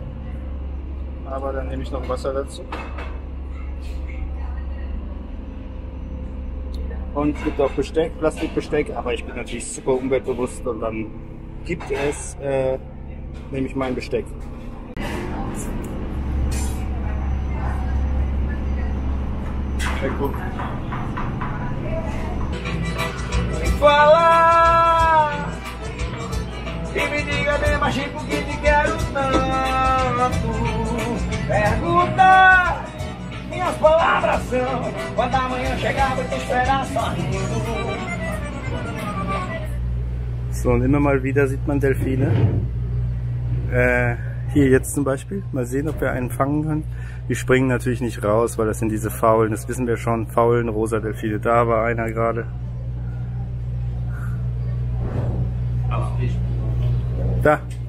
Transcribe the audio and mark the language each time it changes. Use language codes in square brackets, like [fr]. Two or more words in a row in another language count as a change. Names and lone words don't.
[de] Aber dann nehme ich noch Wasser dazu. Und es gibt auch Besteck, Plastikbesteck, aber ich bin natürlich super umweltbewusst und dann gibt es, nehme ich mein Besteck. Ja, gut. [pt] Falar e me diga bem baixinho por que te quero tanto. Perguntar, minhas palavras são quando amanhã chegar vou te esperar sorrindo. [de] So, und immer mal wieder sieht man Delfine. Hier jetzt zum Beispiel. Mal sehen, ob wir einen fangen können. Die springen natürlich nicht raus, weil das sind diese faulen, das wissen wir schon, faulen rosa Delfine. Da war einer gerade. Da.